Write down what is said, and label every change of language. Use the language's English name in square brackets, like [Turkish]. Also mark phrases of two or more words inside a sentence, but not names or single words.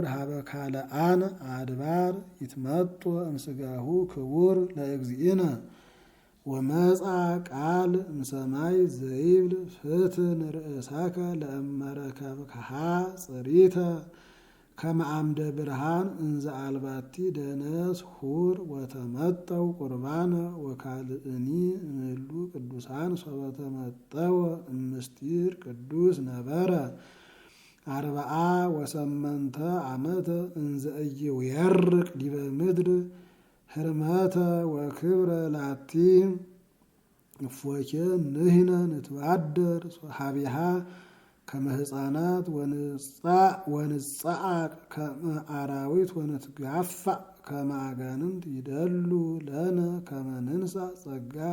[Geez] ሀበ ካልአን አድባር ይትመጦ እምስጋሁ ክቡር ለእግዚእነ ወመጻ ቃል እምሰማይ ዘይብል ፍትን ርእሰከ ለእመረከብከሃ ጽሪተ ከመ አምደ ብርሃን እንዘ አልባቲ ደነስ ሁር ወተመጠው ቁርባነ ወካልእኒ እምእሉ ቅዱሳን ሶበ ተመጠወ እምስጢር ቅዱስ ነበረ 48 ዓመተ እንዘ ኢይወርቅ ዲበ ምድር ህርመተ ወክብረ ላቲ እፎኬ ንሕነ ንትባደር ሀቢሃ ከመ ሕፃናት ወንጻዕ ከመ አራዊት ወንትጋፋዕ ከመ አጋንንት ይደሉ ለነ ከመ ንንሣእ ጸጋ